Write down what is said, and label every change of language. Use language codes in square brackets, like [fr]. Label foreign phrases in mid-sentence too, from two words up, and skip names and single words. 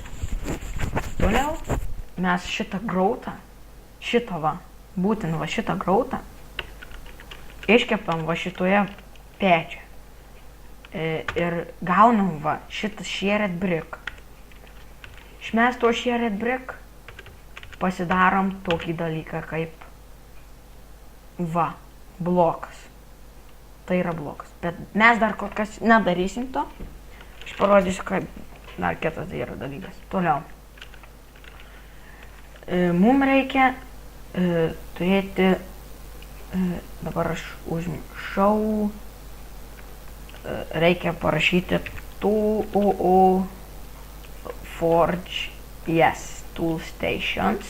[lt] Toliau mes šitą grautą, būtent va šitą grautą, iškepam va šitoje pečioje. Ir gaunam va šitą [en] shared brick. [lt] Iš mes to [en] shared brick [lt] pasidarom tokį dalyką kaip va, blokas. Tai yra blokas. Bet mes dar kol kas nedarysim to. Aš parodysiu, kaip dar kitas tai yra dalykas. Toliau. Mums reikia turėti, dabar aš užmiršau, reikia parašyti Forge, yes, [en] Tool Stations.